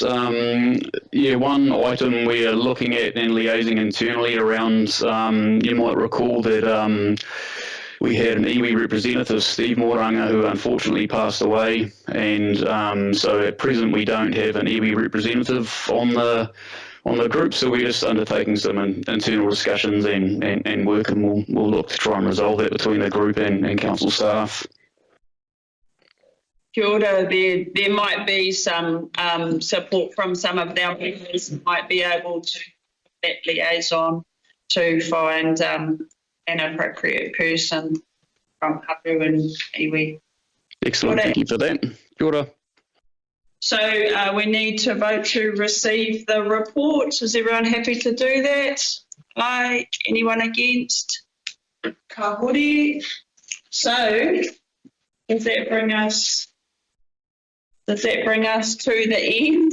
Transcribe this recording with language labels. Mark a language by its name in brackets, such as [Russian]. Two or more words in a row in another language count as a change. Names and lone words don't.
[English] One item we're looking at and liaising internally around, you might recall that we had an iwi representative, Steve Moranga, who unfortunately passed away, and so at present we don't have an iwi representative on the group, so we're just undertaking some internal discussions and work, and we'll look to try and resolve that between the group and council staff. [Māori] Kia ora, [English] there might be some support from some of our members who might be able to that liaison to find an appropriate person from Hapu and iwi. Excellent, thank you for that. [Māori] Kia ora. [English] So we need to vote to receive the report. Is everyone happy to do that? Like, anyone against? [Māori] Ka hori. [English] So does that bring us Does that bring us to the end?